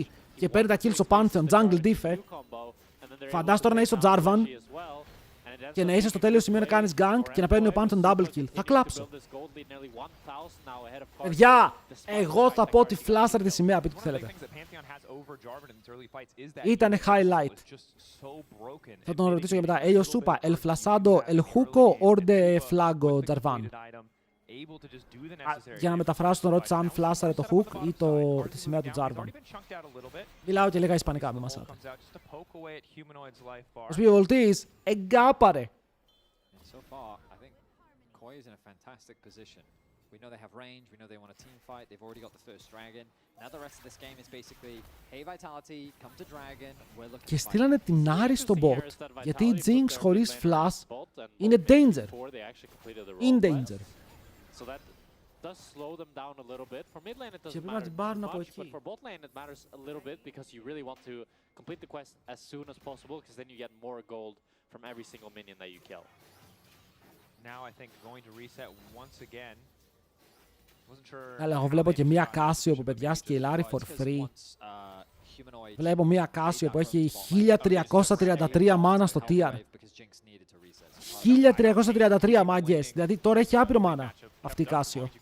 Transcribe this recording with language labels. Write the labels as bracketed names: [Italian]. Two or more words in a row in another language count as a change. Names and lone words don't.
[Greek] Και παίρνει τα kills ο Pantheon. [English] Jungle diff. [Greek] Φαντάσου τώρα να είσαι ο Jarvan και να είσαι στο τέλειο σημείο να κάνεις gank και να παίρνει ο Pantheon [English] double kill. [Greek] Θα κλάψω. Παιδιά, εγώ θα πω ότι φλάσαρε τη σημαία, πείτε τι θέλετε. Ήτανε highlight. Θα τον ρωτήσω για μετά. [Spanish] Ellos Supa, el flasado, el juco or de flago Jarvan. [Greek] Για να μεταφράσω τον ρώτησα αν φλάσαρε το hook ή τη σημαία του Jarvan. Μιλάω και λίγα ισπανικά, μην μασάτε. Ο Σπιβολτής εγκάπαρε. [English] We know they have range, we know they want a team fight, they've already got the first dragon. Now the rest of this game is basically, hey Vitality, come to dragon, we're looking [Greek] Και στείλανε την Άρη στο bot, γιατί η Jinx χωρίς flash είναι danger. [English] In danger. So that does slow them down a little bit. For mid lane it doesn't matter much, but for bot lane it matters a little bit because you really want to complete the quest as soon as possible because then you get more gold from every single minion that you kill. Now I think going to reset once again. [Greek] Αλλά εγώ βλέπω και μία Casio που παιδιά σκυλάρει [English] for free. [Greek] Βλέπω μία Casio που έχει 1333 μάνα στο tier. 1333 μάγκες. Δηλαδή τώρα έχει άπειρο μάνα αυτή η Casio.